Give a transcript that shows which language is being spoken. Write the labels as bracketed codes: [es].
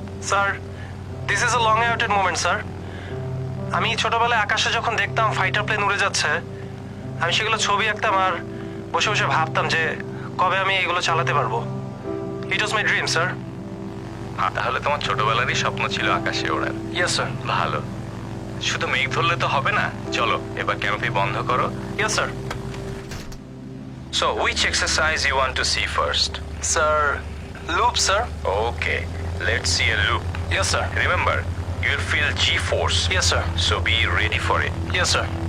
[en] Sir, this is a long awaited moment, sir. [bn] আমি ছোটবেলায় আকাশে যখন দেখতাম ফাইটার প্লেন উড়ে যাচ্ছে, আমি সেগুলো ছবি আঁকতাম আর বসে বসে ভাবতাম যে কবে আমি এগুলো চালাতে পারবো। [en] It was my dream, sir. [bn] তাহলে তোমার ছোটবেলারই স্বপ্ন ছিল আকাশে ওড়ার। [en] Yes, sir. [bn] ভালো। শুধু মেঘ ধরলে তো হবে না, চলো এবার ক্যানোপি বন্ধ করো। [en] Yes, sir. So, which exercise you want to see first? Sir, loop, sir. Okay, let's see a loop. Yes, sir. Remember, you'll feel G-force. Yes, sir. So be ready for it. Yes, sir.